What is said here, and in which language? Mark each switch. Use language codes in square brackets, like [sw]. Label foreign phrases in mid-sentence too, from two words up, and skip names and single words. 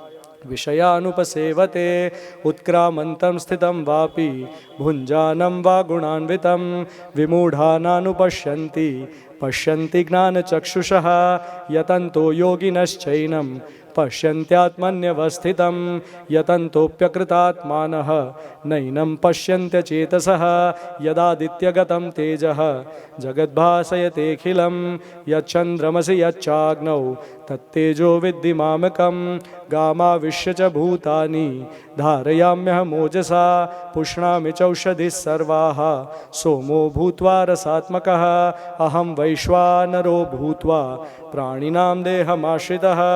[sa] વિષયાનુપસેવતે ઉત્ક્રામન્तं સ્થિतं વાપી ભુञ्जानं વા ગુણાન્વિतं વિમૂઢાનાનુપશ્યન્તિ પશ્યन्ति જ્ઞાનચક્ષુષः યતન્તો યોગિનશ્ચૈनं પશ્યन्त्यात्मन्यवस्थितं यतन्तोऽप्यकृतात्मानः नैनं पश्यन्त्यचेतसः यदादित्यगतं तेजः जगद्भासयतेऽखिलं यच्चन्द्रमसि यच्चाग्नौ तत्तेजो विद्धि मामकं गामाविश्य च भूतानि धारयाम्यहमोजसा पुष्णामि चौषधिः सर्वाः सोमो भूत्वा रसात्मकः अहं वैश्वानरो भूत्वा प्राणिनां देहमाश्रितः